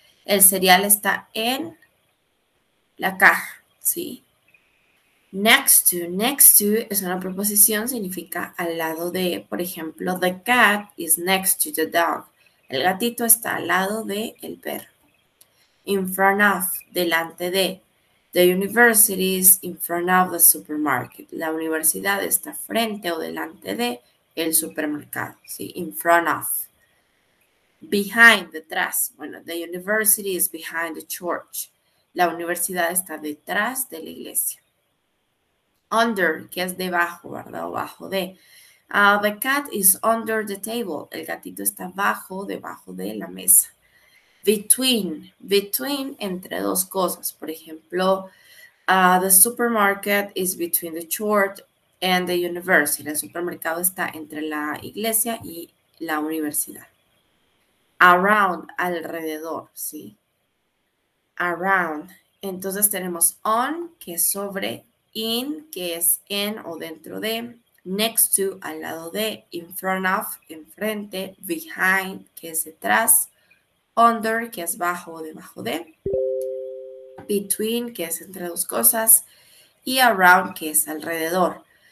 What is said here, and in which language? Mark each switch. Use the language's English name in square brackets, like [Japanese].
[Spanish] El cereal está en la caja, ¿sí? Next to es una preposición, significa al lado de, por ejemplo, [English] the cat is next to the dog. [Spanish] El gatito está al lado de el perro. [English] In front of, [Spanish] delante de. [English] The university is in front of the supermarket. [Spanish] La universidad está frente o delante de el supermercado, ¿sí? In front of. [English] Behind, detrás. [Spanish] Bueno, [English] the university is behind the church. [Spanish] La universidad está detrás de la iglesia. Under, que es debajo, ¿verdad? O bajo de. [English] The cat is under the table. [Spanish] El gatito está debajo de la mesa. Between, entre dos cosas. Por ejemplo, [English] the supermarket is between the church and the university. [Spanish] El supermercado está entre la iglesia y la universidad. Around, alrededor, ¿sí? Around. Entonces tenemos on, que es sobre, in, que es en o dentro de, next to, al lado de, in front of, enfrente, behind, que es detrás, under, que es bajo o debajo de, between, que es entre dos cosas, y around, que es alrededor.